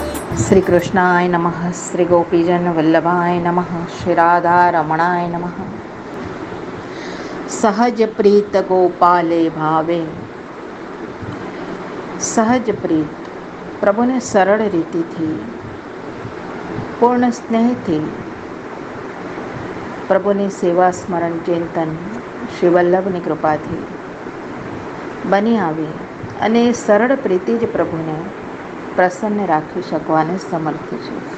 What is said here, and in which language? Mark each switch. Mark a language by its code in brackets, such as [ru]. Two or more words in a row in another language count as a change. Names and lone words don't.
[sa] श्री कृष्णाय नमः। श्री गोपीजन वल्लभाय नमः। श्री राधा रमणाय नमः। सहज प्रीत गोपाले भावे। [gu] સહજ પ્રીત પ્રભુને સરળ રીતિથી, પૂર્ણ સ્નેહથી પ્રભુની સેવા સ્મરણ ચિંતન શ્રી વલ્લભની કૃપાથી બની આવી અને સરળ પ્રીતિ જ પ્રભુને પ્રસન્ન રાખી શકવાને સમર્થ છે.